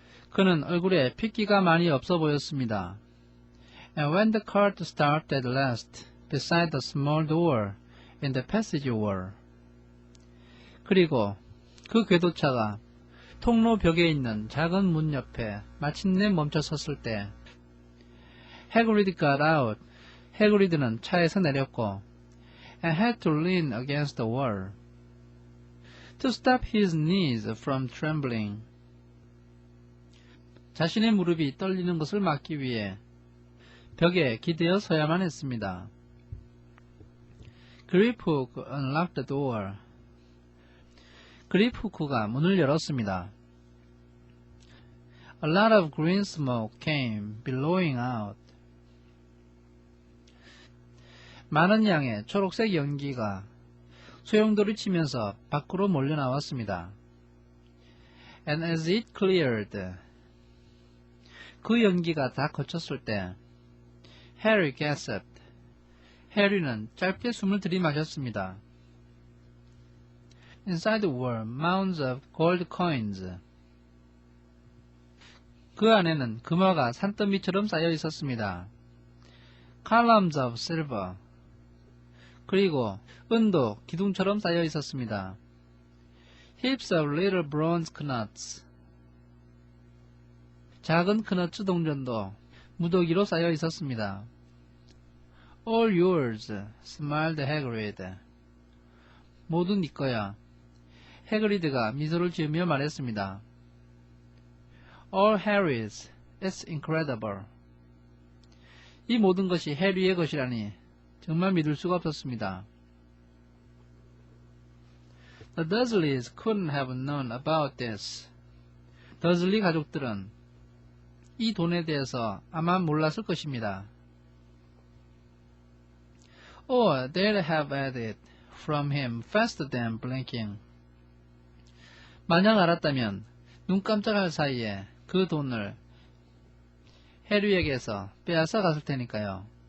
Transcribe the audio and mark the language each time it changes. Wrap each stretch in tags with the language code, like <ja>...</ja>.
<ko>그는 얼굴에 핏기가 많이 없어 보였습니다.</ko> <en>And when the cart stopped at last beside the small door in the passageway.</en> <ko>그리고 그 궤도차가 통로 벽에 있는 작은 문 옆에 마침내 멈춰 섰을 때</ko> <en>Hagrid got out.</en> <ko>해그리드는 차에서 내렸고</ko> <en>and had to lean against the wall to stop his knees from trembling.</en> <ko>자신의 무릎이 떨리는 것을 막기 위해 벽에 기대어 서야만 했습니다.</ko> <en>그리프후크 unlocked the door.</en> <ko>그리프후크가 문을 열었습니다.</ko> <en>A lot of green smoke came billowing out.</en> <ko>많은 양의 초록색 연기가 소용돌이 치면서 밖으로 몰려 나왔습니다.</ko> <en>And as it cleared,</en> <ko>그 연기가 다 거쳤을 때</ko> <en>Harry gasped.</en> <ko>해리는 짧게 숨을 들이마셨습니다.</ko> <en>Inside were mounds of gold coins.</en> <ko>그 안에는 금화가 산더미처럼 쌓여 있었습니다.</ko> <en>Columns of silver.</en> <ko>그리고 은도 기둥처럼 쌓여 있었습니다.</ko> <en>Heaps of little bronze knuts.</en> <ko>작은 크너츠 동전도 무더기로 쌓여 있었습니다.</ko> <en>All yours, smiled Hagrid.</en> <ko>모두 네 거야. 해그리드가 미소를 지으며 말했습니다.</ko> <en>All Harry's, it's incredible.</en> <ko>이 모든 것이 해리의 것이라니 정말 믿을 수가 없었습니다.</ko> <en>The Dursleys couldn't have known about this.</en> <ko>더즐리 가족들은 이 돈에 대해서 아마 몰랐을 것입니다.</ko> <en>Or they'd have had it from him faster than blinking.</en> <ko>만약 알았다면 눈 깜짝할 사이에 그 돈을 해리에게서 빼앗아 갔을 테니까요.</ko>